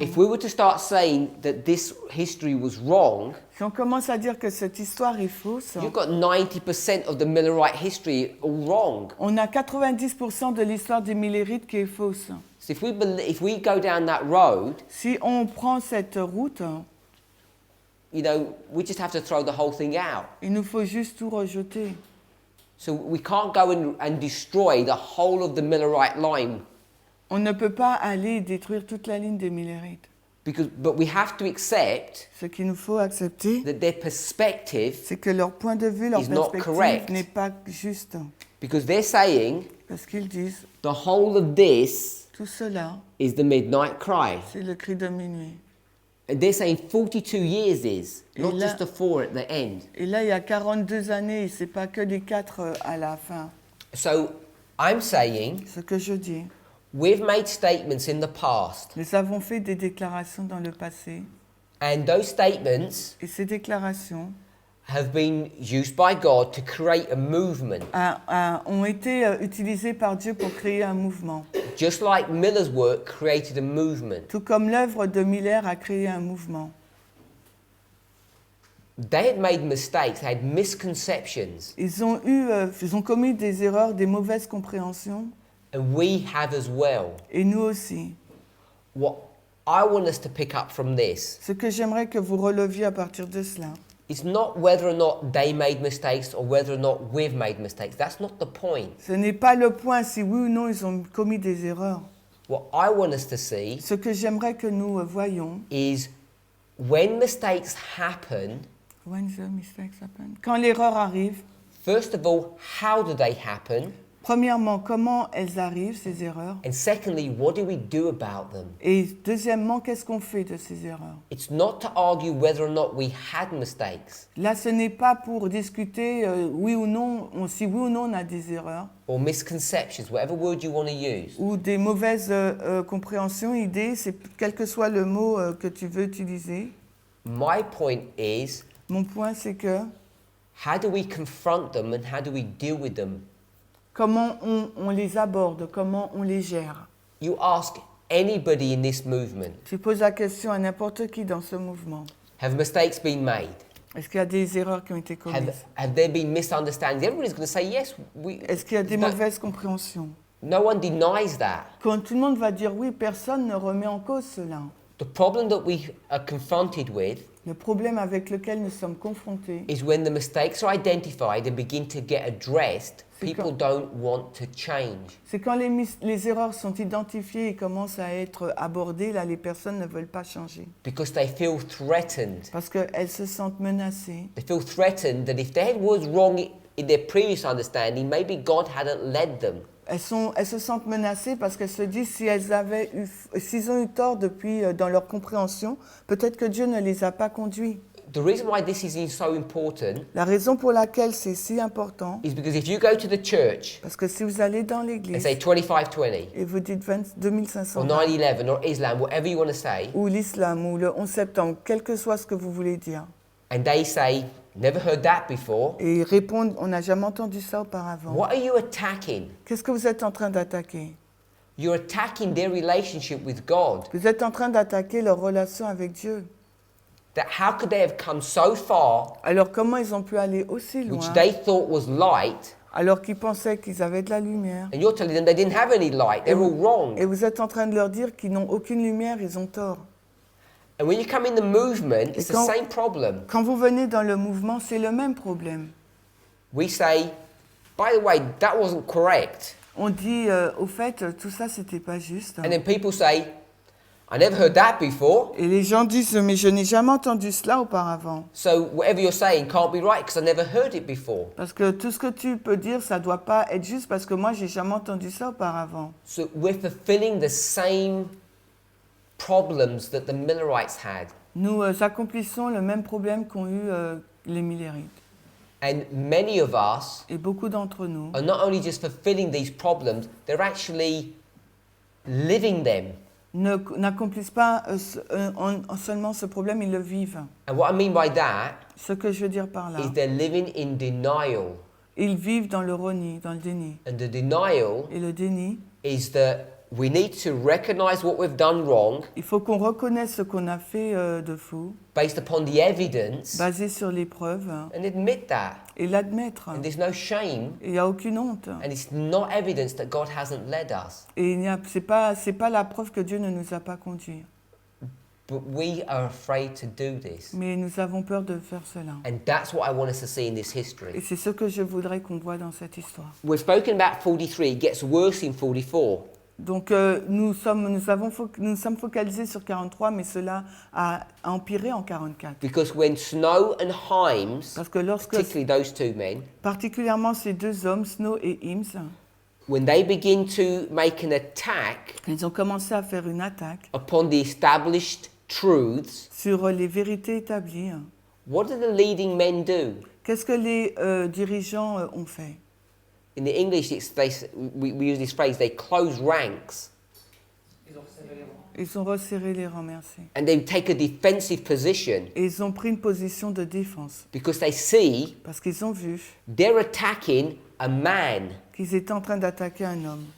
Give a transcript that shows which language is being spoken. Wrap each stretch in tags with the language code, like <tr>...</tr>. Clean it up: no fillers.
<en>if we were to start saying that this history was wrong,</en> <fr>si on commence à dire que cette histoire est fausse,</fr> <en>you've got 90% of the Millerite history all wrong.</en> <fr>on a 90% de l'histoire des Millérites qui est fausse.</fr> <en>So if we go down that road,</en> <fr>Si on prend cette route,</fr> <en>you know, we just have to throw the whole thing out.</en> <fr>il nous faut juste tout rejeter.</fr> <en>So we can't go and destroy the whole of the Millerite line.</en> <fr>On ne peut pas aller détruire toute la ligne des Millérites.</fr> <en>But we have to accept</en> <fr>Ce qu'il nous faut accepter,</fr> <en>that their perspective,</en> <fr>c'est que leur point de vue, leur</fr> <en>is not</en> <fr>perspective</fr> <en>correct.</en> <fr>n'est pas juste.</fr> <en>because they're saying</en> <fr>Parce qu'ils disent,</fr> <en>the whole of this</en> <fr>tout cela,</fr> <en>is the midnight cry.</en> <fr>c'est le cri de minuit.</fr> <en>And they're saying 42 years is, not</en> <fr>Et là-</fr> <en>just the 4 at the end.</en> <fr>Et là, il y a 42 années, c'est pas que les 4 à la fin.</fr> <en>So I'm saying</en> <fr>Ce que je dis,</fr> <en>we've made statements in the past,</en> <fr>nous avons fait des déclarations dans le passé,</fr> <en>and those statements</en> <fr>et ces déclarations</fr> <en>have been used by God to create a movement.</en> <fr>ont été utilisées par Dieu pour créer un mouvement.</fr> <en>Just like Miller's work created a movement.</en> <fr>Tout comme l'œuvre de Miller a créé un mouvement.</fr> <en>They had made mistakes, they had misconceptions,</en> <fr>Ils ont commis des erreurs, des mauvaises compréhensions,</fr> <en>and we have as well.</en> <fr>et nous aussi.</fr> <en>What I want us to pick up from this</en> <fr>Ce que j'aimerais que vous releviez à partir de cela,</fr> <en>is not whether or not they made mistakes or whether or not we've made mistakes. That's not the point.</en> <fr>ce n'est pas le point si oui ou non ils ont commis des erreurs.</fr> <en>What I want us to see</en> <fr>Ce que j'aimerais que nous voyions,</fr> <en>is when mistakes happen, when the mistakes happen,</en> <fr>quand l'erreur arrive,</fr> <en>first of all, how do they happen?</en> <fr>premièrement, comment elles arrivent, ces erreurs,</fr> <en>And secondly, what do we do about them?</en> <fr>et deuxièmement, qu'est-ce qu'on fait de ces erreurs.</fr> <en>It's not to argue whether or not we had mistakes</en> <fr>Là, ce n'est pas pour discuter oui ou non, si oui ou non on a des erreurs,</fr> <en>or misconceptions, whatever word you want to use.</en> <fr>ou des mauvaises compréhensions, idées, c'est quel que soit le mot que tu veux utiliser.</fr> <en>My point is,</en> <fr>Mon point, c'est que</fr> <en>how do we confront them and how do we deal with them?</en> <fr>comment on les aborde, comment on les gère.</fr> <en>You ask anybody in this movement,</en> <fr>Tu poses la question à n'importe qui dans ce mouvement.</fr> <en>have mistakes been made?</en> <fr>Est-ce qu'il y a des erreurs qui ont été commises?</fr> <en>Have there been misunderstandings? Everybody's going to say yes.</en> <fr>Est-ce qu'il y a des</fr> <en>No-</en> <fr>mauvaises compréhensions?</fr> <en>No one denies that.</en> <fr>Quand tout le monde va dire oui, personne ne remet en cause cela.</fr> <en>The problem that we are confronted with</en> <fr>Le problème avec lequel nous sommes confrontés,</fr> <en>is when the mistakes are identified and begin to get addressed, People don't want to change.</en> <fr>C'est quand les erreurs sont identifiées et commencent à être abordées, là, les personnes ne veulent pas changer.</fr> <en>Because they feel threatened.</en> <fr>Parce qu'elles se sentent menacées.</fr> <en>They feel threatened that if they was wrong in their previous understanding, maybe God hadn't led them.</en> <fr>Elles se sentent menacées parce qu'elles se disent s'ils ont eu tort depuis dans leur compréhension, peut-être que Dieu ne les a pas conduits.</fr> <en>The reason why this is so important</en> <fr>La raison pour laquelle c'est si important,</fr> <en>is because if you go to the church</en> <fr>parce que si vous allez dans</fr> <en>and</en> <fr>l'église</fr> <en>say 2520</en> <fr>et vous dites 2500</fr> <en>or 9/11 or Islam, whatever you want to say,</en> <fr>ou l'islam ou le 11 septembre, quel que soit ce que vous voulez dire,</fr> <en>and they say, never heard that before,</en> <fr>et ils répondent on n'a jamais entendu ça auparavant.</fr> <en>what are you attacking?</en> <fr>Qu'est-ce que vous êtes en train d'attaquer?</fr> <en>You're attacking their relationship with God.</en> <fr>Vous êtes en train d'attaquer leur relation avec Dieu.</fr> <en>That how could they have come so far,</en> <fr>Alors comment ils ont pu aller aussi loin</fr> <en>which they thought was light,</en> <fr>alors qu'ils pensaient qu'ils avaient de la lumière?</fr> <en>and you're telling them they didn't have any light, they're all wrong.</en> <fr>Et vous êtes en train de leur dire qu'ils n'ont aucune lumière, ils ont tort.</fr> <en>And when you come in the movement, it's the</en> <fr>quand-</fr> <en>same problem.</en> <fr>Quand vous venez dans le mouvement, c'est le même problème.</fr> <en>We say, by the way, that wasn't correct.</en> <fr>On dit, au fait, tout ça, c'était pas juste.</fr> <en>And then people say, I never heard that before,</en> <fr>Et les gens disent, mais je n'ai jamais entendu cela auparavant.</fr> <en>so whatever you're saying can't be right because I never heard it before.</en> <fr>Parce que tout ce que tu peux dire, ça doit pas être juste parce que moi, j'ai jamais entendu ça auparavant.</fr> <en>So we're fulfilling the same problems that the Millerites had.</en> <fr>Nous accomplissons le même problème qu'ont eu les Millérites.</fr> <en>And many of us</en> <fr>Et beaucoup d'entre nous</fr> <en>are not only just fulfilling these problems, they're actually living them.</en> <fr>n'accomplissent pas seulement ce problème, ils le vivent.</fr> <en>And what I mean by that</en> <fr>Ce que je veux dire par là,</fr> <en>is they're living in denial.</en> <fr>ils vivent dans le reni, dans le déni.</fr> <en>And the denial</en> <fr>Et le déni,</fr> <en>is that we need to recognize what we've done wrong</en> <fr>il faut qu'on reconnaisse ce qu'on a fait de faux,</fr> <en>based upon the evidence</en> <fr>basé sur les preuves,</fr> <en>and admit that.</en> <fr>et l'admettre.</fr> <en>And there's no shame,</en> <fr>Il n'y a aucune honte.</fr> <en>and it's not evidence that God hasn't led us.</en> <fr>Et c'est pas la preuve que Dieu ne nous a pas conduits.</fr> <en>But we are afraid to do this.</en> <fr>Mais nous avons peur de faire cela.</fr> <en>And that's what I want us to see in this</en> <fr>Et</fr> <en>history.</en> <fr>c'est ce que je voudrais qu'on voit dans cette histoire.</fr> <en>We've spoken about 43, it gets worse in 44.</en> <fr>Donc nous sommes focalisés sur 43, mais cela a empiré en 44.</fr> <en>Because when Snow and Himes,</en> <fr>Parce que lorsque,</fr> <en>particularly those two men,</en> <fr>particulièrement ces deux hommes, Snow et Hims,</fr> <en>when they begin to make an attack</en> <fr>ils ont commencé à faire une attaque</fr> <en>upon the established truths,</en> <fr>sur les vérités établies,</fr> <en>what do the leading men do?</en> <fr>qu'est-ce que les dirigeants ont fait?</fr> <en>In the English, we use this phrase, they close ranks.</en> <fr>Ils ont resserré les rangs. Ils ont resserré les rangs, merci.</fr> <en>And they take a defensive position</en> <fr>Et ils ont pris une position de défense,</fr> <en>because they see</en> <fr>parce qu'ils ont vu</fr> <en>they're attacking a man.</en> <fr>qu'ils étaient en train d'attaquer un homme.</fr>